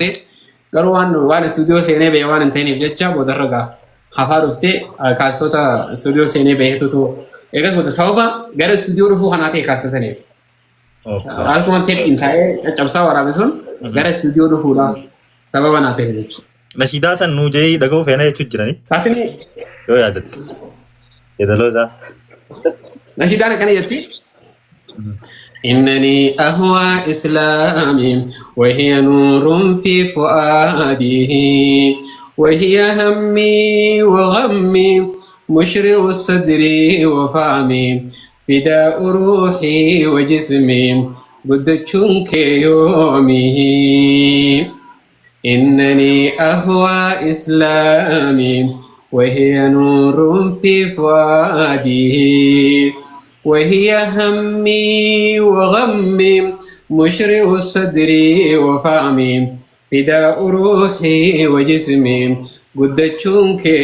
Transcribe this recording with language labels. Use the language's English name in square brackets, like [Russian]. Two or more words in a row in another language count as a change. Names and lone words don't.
[Oromo] Garuu waan istuudiyoo seenee ba'e waan hin ta'iniif jecha boodarra gaa hafaa dhuftee kaasitoota istuudiyoo seenee ba'eetutu eegas booda sababa gara istuudiyoo dhufuu kanaa ta'e kaasisaniif. Asuma teephiin taa'ee caccabsaa waraabee sun gara istuudiyoo dhufuudha sababa naa ta'e jechuudha. Nashiidaa san nuu jee dhaga'uu feena jechuun jiranii. Kaasini yoo yaadatte. Yeedaloo isaa. Nashiidaan akkana jetti. [Arabic] إنني أهوى إسلامي وهي نور في فؤاده وهي همي وغمي مشرق الصدر وفهمي فداء روحي وجسمي بدتشنك يومه إنني أهوى إسلامي وهي نور في فؤادي وهي همي وغمي مشرق الصدر وفهمي فداء روحي وجسمي قدتشونك